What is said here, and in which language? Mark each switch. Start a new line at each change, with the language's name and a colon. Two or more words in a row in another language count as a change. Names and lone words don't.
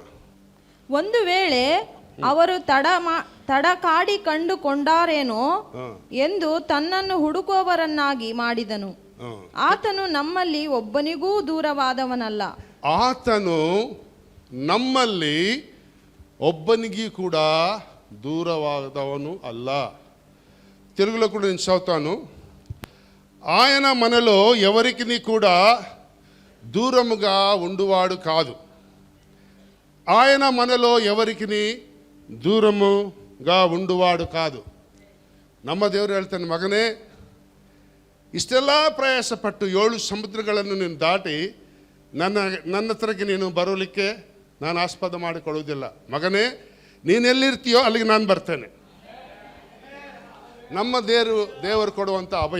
Kannada: ಒಂದು ವೇಳೆ ಅವರು ತಡಕಾಡಿ ಕಂಡುಕೊಂಡಾರೇನೋ ಎಂದು ತನ್ನನ್ನು ಹುಡುಕುವವರನ್ನಾಗಿ ಮಾಡಿದನು. ಆತನು ನಮ್ಮಲ್ಲಿ ಒಬ್ಬನಿಗೂ ದೂರವಾದವನಲ್ಲ. ಆತನು ನಮ್ಮಲ್ಲಿ ಒಬ್ಬನಿಗೂ ಕೂಡ ದೂರವಾದವನು ಅಲ್ಲ.
Telugu: తెలుగులో కూడా నేను చదువుతాను. ఆయన మనలో ఎవరికి కూడా దూరముగా ఉండువాడు కాదు. ఆయన మనలో ఎవరికి ದೂರముగా ఉండువాడు ಕಾದು.
Kannada: ನಮ್ಮ ದೇವರು ಹೇಳ್ತಾನೆ, ಮಗನೇ, ಇಷ್ಟೆಲ್ಲ ಪ್ರಯಾಸಪಟ್ಟು 7 ಸಮುದ್ರಗಳನ್ನು ನೀನು ದಾಟಿ ನನ್ನ ಹತ್ರಕ್ಕೆ ನೀನು ಬರೋಲಿಕ್ಕೆ ನಾನು ಆಸ್ಪದ ಮಾಡಿಕೊಳ್ಳುವುದಿಲ್ಲ. ಮಗನೇ, ನೀನೆಲ್ಲಿರ್ತೀಯೋ ಅಲ್ಲಿಗೆ ನಾನು ಬರ್ತೇನೆ. ನಮ್ಮ ದೇವರು ಕೊಡುವಂಥ ಅಭಯ.